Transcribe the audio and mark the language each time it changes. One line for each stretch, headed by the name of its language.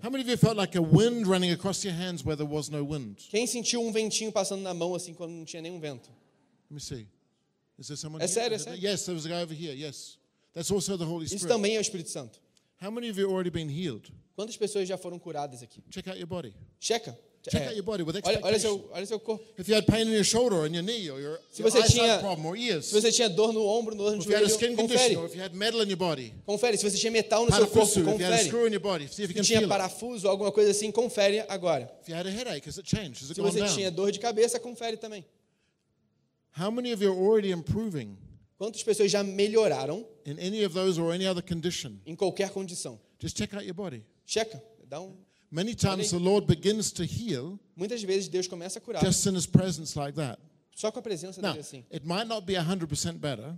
English: How many of you felt like a wind running across your hands where there was no wind?
Portuguese: Quem sentiu um ventinho passando na mão assim quando não tinha nenhum vento?
English: Let me see. Is there someone
Portuguese: é
English: here?
Portuguese: Sério, é sério?
English: Yes, there was a guy over here. Yes. That's also the Holy Spirit.
Portuguese: Isso também é o Espírito Santo.
English: How many of you already been healed?
Portuguese: Quantas pessoas já foram curadas aqui?
English: Check out your body.
Portuguese: Checa.
English: Check out your body with expectation.
Portuguese: Olha seu corpo.
English: If you had pain in your shoulder or in your knee or your eyesight problem or ears.
Portuguese: Se você tinha dor no ombro, no joelho,
English: if you had a skin condition or if you had metal in your body.
Portuguese: Confere. Se você tinha metal no seu corpo, confere.
English: If you had a screw in your body, see if you can feel it.
Portuguese: Se tinha parafuso ou alguma coisa assim, confere agora.
English: If you had a headache, has it changed? Has it gone down?
Portuguese: Se você tinha dor de cabeça, confere também.
English: How many of you are already improving?
Portuguese: Quantas pessoas já melhoraram?
English: In any of those or any other condition.
Portuguese: Em qualquer condição.
English: Just check out your body.
Portuguese: Checa. Dá um.
English: Many times the Lord begins to heal.
Portuguese: Muitas vezes Deus começa a curar.
English: Just in His presence, like that.
Portuguese: Só com a presença dele, assim.
English: It might not be 100% better.